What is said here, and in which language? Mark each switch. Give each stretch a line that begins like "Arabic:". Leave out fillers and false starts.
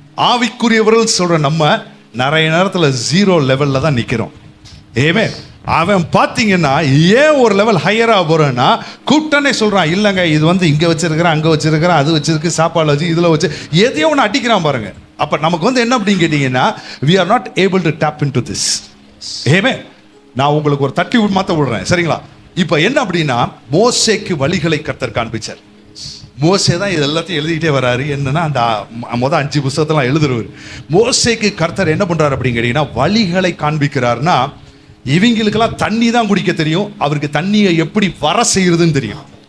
Tamil: ஆவிக்குரியவர்கள் சொல்ற நம்ம நிறைய நேரத்துல 0 லெவல்ல தான் நிக்கிறோம். ஆமென். அவன் பாத்தீங்கன்னா ஏன் ஒரு லெவல் ஹையரா போறேன்னா, கூட்டனே சொல்றான், இல்லங்க இது இங்க வச்சிருக்கிறேன், அங்க வச்சிருக்கிறேன், அது வச்சிருக்கு, சாப்பாடு வச்சு, இதுல வச்சு, எதையோ ஒன்று அடிக்கிறான் பாருங்க. அப்ப நமக்கு என்ன அப்படின்னு கேட்டீங்கன்னா,
English: we are not able to tap into this.
Tamil: ஆமென். நான் உங்களுக்கு ஒரு தட்டி மாத்த விடுறேன், சரிங்களா? இப்ப என்ன அப்படின்னா, மோசேக்கு வழிகளை கர்த்தர் காண்பிச்சார். மோசே தான் இது எல்லாத்தையும் எழுதிக்கிட்டே வராரு. என்னன்னா, அந்த 5 புத்தகத்தெல்லாம் எழுதுறவர். மோசேக்கு கர்த்தர் என்ன பண்றாரு அப்படின்னு கேட்டீங்கன்னா, வழிகளை காண்பிக்கிறார்னா, இவங்களுக்கெல்லாம் தண்ணி தான் குடிக்க தெரியும், அவருக்கு தண்ணியை எப்படி வர செய்யறதுன்னு தெரியும்.